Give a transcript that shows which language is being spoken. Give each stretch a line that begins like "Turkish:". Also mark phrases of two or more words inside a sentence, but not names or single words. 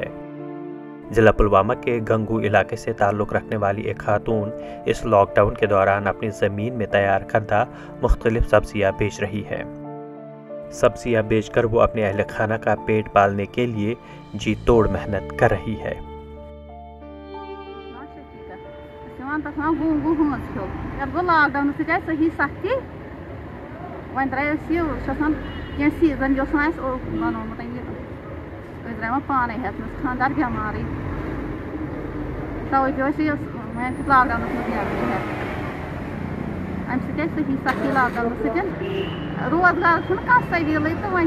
Urdu: ضلع پلوامہ کے گنگو علاقے سے تعلق رکھنے والی ایک خاتون اس لاک ڈاؤن کے دوران اپنی زمین میں تیار کردہ مختلف سبزیاں بیچ رہی ہے۔ سبزیاں بیچ کر وہ اپنے اہل خانہ کا پیٹ پالنے کے لیے جی توڑ محنت کر رہی ہے۔
Kashmiri: لاک ڈاؤن سۭتۍ آیہِ صحیح سختی وۄنۍ درٛاے أسۍ یہِ چھُ آسان کینٛہہ سیٖزن یہِ اوس اَسہِ بنومُت یہِ أسۍ درٛاے وۄنۍ پانے ہٮ۪تھ مےٚ اوس خانٛدار بٮ۪مارٕے تَوَے پیوٚو اَسہِ یہِ وۄنۍ لاک ڈاونَس منٛز نیرُن ہٮ۪تھ اَمہِ سۭتۍ آیہِ صحیح سختی لاک ڈاونہٕ سۭتۍ روزگار چھُنہٕ کانٛہہ سٔبیٖلٕے تہٕ وۄنۍ